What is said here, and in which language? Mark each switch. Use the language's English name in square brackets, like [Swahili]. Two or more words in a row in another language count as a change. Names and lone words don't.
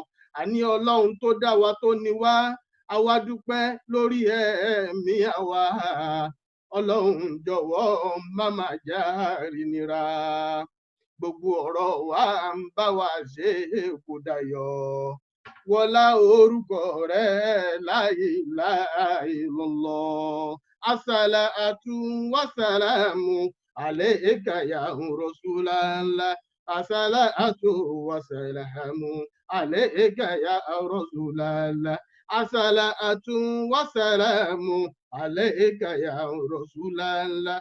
[Yoruba] Àní ọlọ́run tó dá wa tó ní wá, àwa dúpẹ́ lórí ẹ̀mí àwa. Ọlọ́run jọ̀wọ́ má má jẹ́ nira. Gbogbo ọ̀rọ̀ wa ń bá wa ṣe kó dayọ̀. Wọlá orúkọ rẹ̀ [Arabic] لا إله إلا الله. الصلاة والسلام عليك يا رسول الله. الصلاة والسلام عليك يا رسول الله. الصلاة والسلام عليك يا رسول الله.